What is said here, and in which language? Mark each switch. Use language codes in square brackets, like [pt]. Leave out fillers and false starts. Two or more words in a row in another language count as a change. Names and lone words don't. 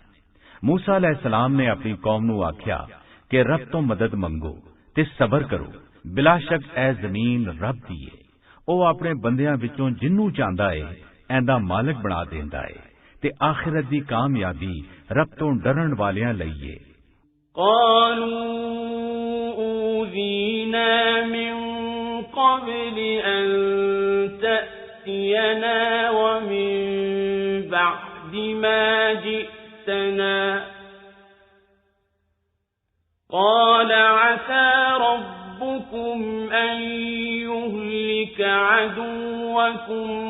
[pa] ਮੂਸਾ ਅਲੈਹਿਸਲਾਮ ਨੇ ਆਪਣੀ ਕੌਮ ਨੂੰ ਆਖਿਆ ਕਿ ਰੱਬ ਤੋਂ ਮਦਦ ਮੰਗੋ ਤੇ ਸਬਰ ਕਰੋ। ਬਿਲਾ ਸ਼ੱਕ ਇਹ ਜ਼ਮੀਨ ਰੱਬ ਦੀ ਏ, ਉਹ ਆਪਣੇ ਬੰਦਿਆਂ ਵਿੱਚੋਂ ਜਿੰਨੂੰ ਚਾਹੁੰਦਾ ਏ ਇਹਦਾ ਮਾਲਕ ਬਣਾ ਦਿੰਦਾ ਏ ਤੇ ਆਖਿਰਤ ਦੀ ਕਾਮਯਾਬੀ ਰੱਬ ਤੋਂ ਡਰਨ ਵਾਲਿਆਂ ਲਈ ਏ। [ar] قالوا أوذينا من قبل أن تأتينا ومن بعد ما جئتنا قال عسى ربكم أن يهلك عدوكم